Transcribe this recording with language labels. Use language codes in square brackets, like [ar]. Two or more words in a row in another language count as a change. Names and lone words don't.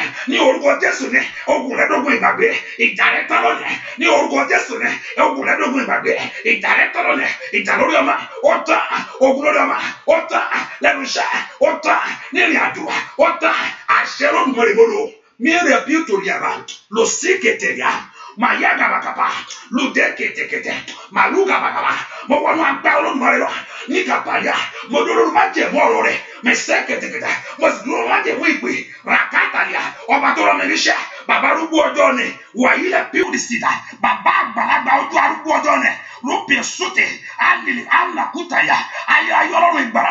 [yo] Ní orúkọ Jésù ni ogun rẹ dogun ìgbàgbé. Ìjà rẹ tán lónìí. Ní orúkọ Jésù ni ogun rẹ dogun ìgbàgbé. Ìjà rẹ tán lónìí. Ìjà lórí ọmọ, ó tán. Ogun lórí ọmọ, ó tán. Lẹ́nu iṣẹ́, ó tán. Ní ìrìn àjò, ó tán. Àṣẹ Olódùmarè mo lò. Mire piutoriaba, lo siketeria, mayaga bakapa, lo dekete, maluga bakapa, mo wọnú agbára Olódùmarè lọ, ní kàpáyà, mo dúró má jẹ mọ́ ọ̀rọ̀ rẹ̀, mi sẹ́kẹ̀tẹ̀kẹ̀tẹ̀, mo sì dúró má jẹ mọ́ ìpè, ràkàtàlíà, ọba tó rán mi níṣẹ́, bàbá arúgbó ọjọ́ ni, wàyí lẹ píùdìsídà, bàbá àgbàlagbà ojú arúgbó ọjọ́ ni, rúpì sókè, alìlì ànàkútàyà, ayé Ọlọ́run ìgbàlà